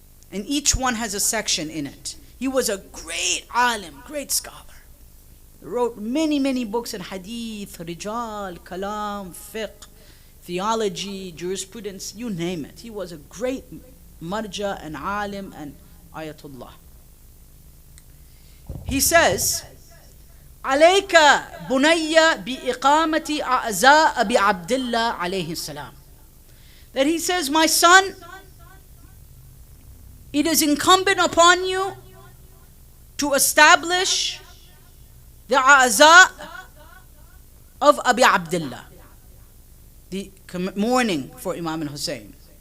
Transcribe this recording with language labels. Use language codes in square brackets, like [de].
[en] And each one has a section in it. He was a great alim, great scholar. He wrote many, many books in hadith, rijal, kalam, fiqh, theology, jurisprudence, you name it. He was a great marja and alim and ayatullah. He says, [ar] عليك بني بإقامة أعزاء أبي عبد الله عليه السلام. [en] That he says, my son, it is incumbent upon you to establish the A'za of Abi Abdullah, the mourning for Imam al-Hussein.